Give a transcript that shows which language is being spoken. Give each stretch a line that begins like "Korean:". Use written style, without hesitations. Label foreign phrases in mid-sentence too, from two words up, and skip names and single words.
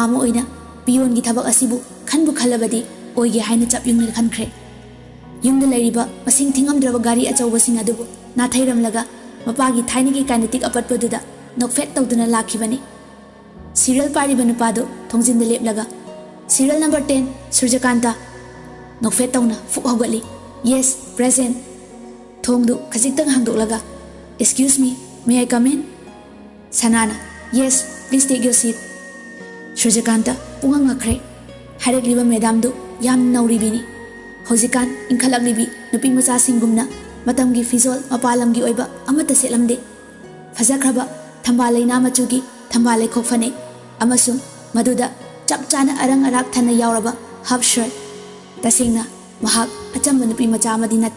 Manipuri: ama oina pion gi thabak asibu khanbu khalabadi oige haina chapyung khankhre yumda lairiba masing thingamdraba gari achauba sing adubu nathairamlaga mapagi thainigi kinetic apatpaduda Nokfet tawduna lakhibani serial pari banupado thongjin de leplaga
English: serial number
Manipuri: 10 Srijukanta nokfet tawna fuk hogali
English: yes present
Manipuri: thongdu khajiktang hangdoklaga
English: excuse me may I come in
Manipuri: Sanana
English: yes please take your seat
Manipuri: Srijukanta pungang ngakre harekliba madam du yam nauribini hojikan inkhalaklibi nupi macha singumna matamgi fizol mapalamgi oiba amata selamde fajakraba Tambalay na machugi, tambalay kokfane, amasung maduda chapchana arang arak thana yauraba
English: half shirt.
Manipuri: Tasingna mahak acham manupi machama dinate.